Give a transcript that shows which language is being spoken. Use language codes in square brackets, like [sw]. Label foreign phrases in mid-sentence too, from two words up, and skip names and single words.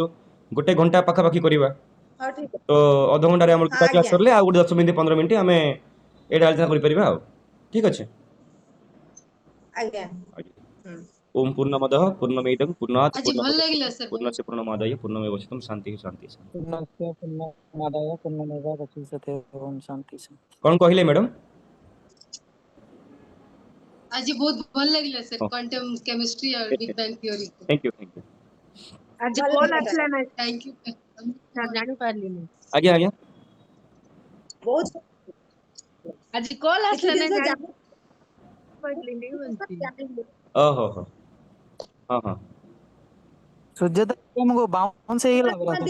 [or] ଗୋଟେ ଘଣ୍ଟା ପାଖାପାଖି କରିବା। ହଉ ଠିକ ଅଛି। ତ ଅଧଘଣ୍ଟାରେ ଆମର ହଁ ଗୀତା କ୍ଲାସ୍ ଆଜ୍ଞା ସରିଲେ ଆଉ ଗୋଟେ 10 ମିନିଟ୍ 15 ମିନିଟ୍ ଆମେ ଏଇଟା ଆଲୋଚନା କରିପାରିବା ଆଉ। ଠିକ୍ ଅଛି। ଆଜ୍ଞା। ହୁଁ। [sa] ଓମ୍ ପୂର୍ଣ୍ଣମଦଃ ପୂର୍ଣ୍ଣମିଦଂ ପୂର୍ଣ୍ଣାତ୍ [or] ଆଜି ଭଲ [sa] ପୂର୍ଣ୍ଣମୁଦଚ୍ୟତେ [or] ଲାଗିଲା ସାର୍ ବହୁତ। [sa] ପୂର୍ଣ୍ଣସ୍ୟ ପୂର୍ଣ୍ଣମାଦାୟ ପୂର୍ଣ୍ଣମେବାବଶିଷ୍ୟତେ ଶାନ୍ତିଃ ଶାନ୍ତିଃ ଶାନ୍ତିଃ। पूर्णस्य पूर्णमादाय पूर्णमेवावशिष्यते ओम शांति शांति। [or] କ'ଣ କହିଲେ ମ୍ୟାଡ଼ାମ୍? ଆଜ ବହୁତ ଭଲ ଲଗିଲା ସର ହଁ [en] quantum chemistry और Big Bang theory को। thank you thank you. [or] ଆଜି ଭଲ କଲ୍ କଥା। ଆସିଲା ନା [en] thank you. [or] ସାର୍ ଜାଣିପାରିଲିନି। ଆଜ୍ଞା ଆଜ୍ଞା। ବହୁତ ଆଜି କଲ୍ କିଛି ଆସିଲା ନା ଜିନିଷ ଜାଣିପାରିଲିନି ବୋଲଛି। ଜାଣିଲୁ। ଓହୋ ହୋ। ହଁ ହଁ ସୁଜାତା ତମକୁ ବାଉନ୍ସ ହେଇଗଲା ପରା ନୂଆ